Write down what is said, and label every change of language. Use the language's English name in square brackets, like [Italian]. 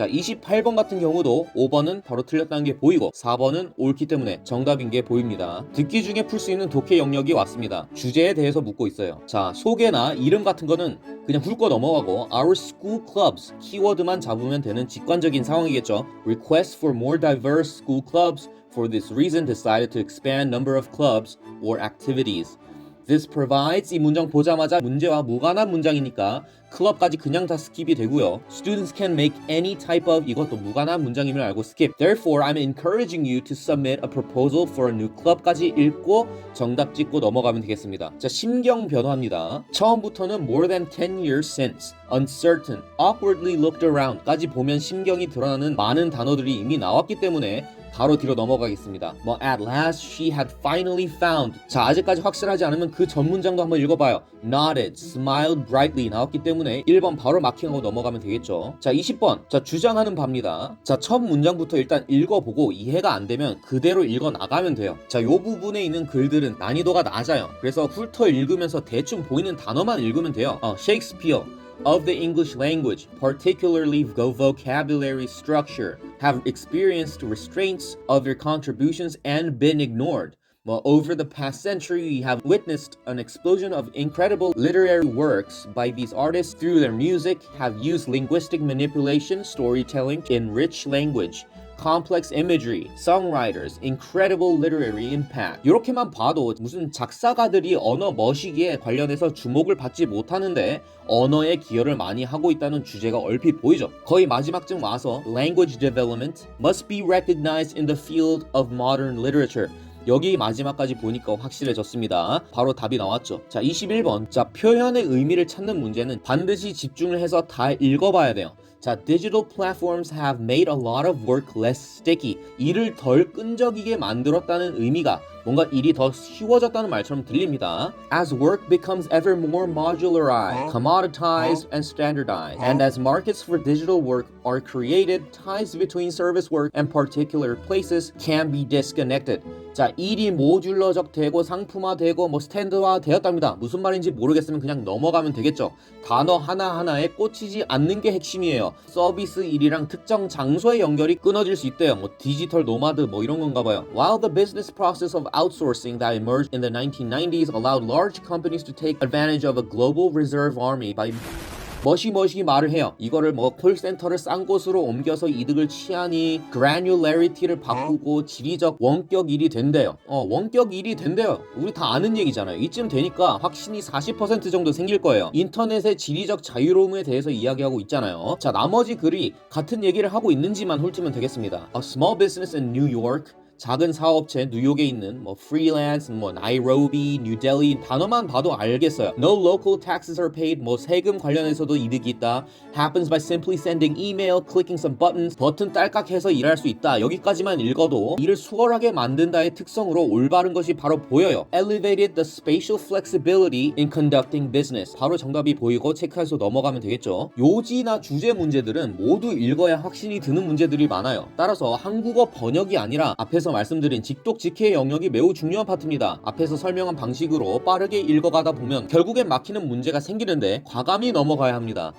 [Korean] 자, 28번 같은 경우도 5번은 바로 틀렸다는 게 보이고 4번은 옳기 때문에 정답인 게 보입니다. 듣기 중에 풀 수 있는 독해 영역이 왔습니다. 주제에 대해서 묻고 있어요. 자, 소개나 이름 같은 거는 그냥 훑고 넘어가고 [English] Our school clubs [Korean] 키워드만 잡으면 되는 직관적인 상황이겠죠. [English] Request for more diverse school clubs for this reason decided to expand number of clubs or activities. This provides [Korean] 이 문장 보자마자 문제와 무관한 문장이니까 클럽까지 그냥 다 스킵이 되고요. [English] Students can make any type of [Korean] 이것도 무관한 문장임을 알고 스킵. [English] Therefore, I'm encouraging you to submit a proposal for a new club까지 [Korean] 읽고 정답 찍고 넘어가면 되겠습니다. 자, 심경 변화입니다. 처음부터는 [English] more than 10 years since, uncertain, awkwardly looked around [Korean] 까지 보면 심경이 드러나는 많은 단어들이 이미 나왔기 때문에 바로 뒤로 넘어가겠습니다. [English] 뭐 at last she had finally found. [Korean] 자, 아직까지 확실하지 않으면 그 전 문장도 한번 읽어봐요. [English] Nodded, smiled brightly [Korean] 나왔기 때문에 1번 바로 마킹하고 넘어가면 되겠죠. 자, 20번. 자, 주장하는 바입니다. 자, 첫 문장부터 일단 읽어보고 이해가 안 되면 그대로 읽어 나가면 돼요. 자, 요 부분에 있는 글들은 난이도가 낮아요. 그래서 훑어 읽으면서 대충 보이는 단어만 읽으면 돼요. [English] Shakespeare of the English language, particularly vocabulary structure, have experienced restraints of your contributions and been ignored. Over the past century, we have witnessed an explosion of incredible literary works by these artists through their music, have used linguistic manipulation, storytelling in rich language, complex imagery, songwriters, incredible literary impact. [Korean] 이렇게만 봐도 무슨 작사가들이 언어 머시기에 관련해서 주목을 받지 못하는데 언어에 기여를 많이 하고 있다는 주제가 얼핏 보이죠. 거의 마지막쯤 와서 [English] language development must be recognized in the field of modern literature. [Korean] 여기 마지막까지 보니까 확실해졌습니다. 바로 답이 나왔죠. 자, 21번. 자, 표현의 의미를 찾는 문제는 반드시 집중을 해서 다 읽어봐야 돼요. [English] 자, digital platforms have made a lot of work less sticky. [Korean] 일을 덜 끈적이게 만들었다는 의미가 뭔가 일이 더 쉬워졌다는 말처럼 들립니다. [English] As work becomes ever more modularized, commoditized, and standardized, and as markets for digital work are created, ties between service work and particular places can be disconnected. [Korean] 자, 일이 모듈러적 되고 상품화되고 뭐 스탠드화 되었답니다. 무슨 말인지 모르겠으면 그냥 넘어가면 되겠죠. 단어 하나하나에 꽂히지 않는 게 핵심이에요. 서비스 일이랑 특정 장소의 연결이 끊어질 수 있대요. 뭐 디지털 노마드 뭐 이런 건가 봐요. [English] While the business process of outsourcing that emerged in the 1990s allowed large companies to take advantage of a global reserve army by [Korean] 머시머시 말을 해요. 이거를 뭐 콜센터를 싼 곳으로 옮겨서 이득을 취하니 granularity를 바꾸고 지리적 원격 일이 된대요. 원격 일이 된대요. 우리 다 아는 얘기잖아요. 이쯤 되니까 확신이 40% 정도 생길 거예요. 인터넷의 지리적 자유로움에 대해서 이야기하고 있잖아요. 자, 나머지 글이 같은 얘기를 하고 있는지만 훑으면 되겠습니다. [English] A small business in New York, [Korean] 작은 사업체 뉴욕에 있는 뭐 프리랜스, 뭐 나이로비, 뉴델리 단어만 봐도 알겠어요. [English] No local taxes are paid. [Korean] 뭐 세금 관련해서도 이득이 있다. [English] Happens by simply sending email, clicking some buttons. [Korean] 버튼 딸깍해서 일할 수 있다. 여기까지만 읽어도 일을 수월하게 만든다의 특성으로 올바른 것이 바로 보여요. [English] Elevated the spatial flexibility in conducting business. [Korean] 바로 정답이 보이고 체크해서 넘어가면 되겠죠. 요지나 주제 문제들은 모두 읽어야 확신이 드는 문제들이 많아요. 따라서 한국어 번역이 아니라 앞에서 말씀드린 직독직해의 영역이 매우 중요한 파트입니다. 앞에서 설명한 방식으로 빠르게 읽어가다 보면 결국엔 막히는 문제가 생기는데 과감히 넘어가야 합니다.